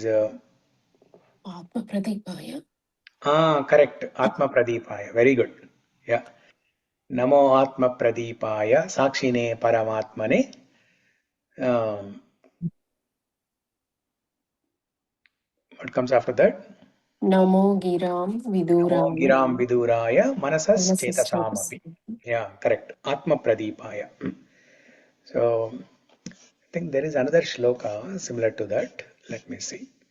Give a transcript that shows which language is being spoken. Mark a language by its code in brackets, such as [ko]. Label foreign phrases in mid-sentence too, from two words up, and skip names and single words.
[sa] Atma Pradipaya. [en] correct. [sa] Atma Pradipaya. [en] Very good. Yeah. [sa] Namo Atma Pradipaya Sakshine Paramatmane. [en] What comes after that? [sa] Namo Giram Namo Viduraya. Giram Viduraya Manasas Manasas. Chetasamapi. [en] Yeah, correct. [sa] Atma Pradipaya. [en] So, I think there is another shloka similar to that. Let me see.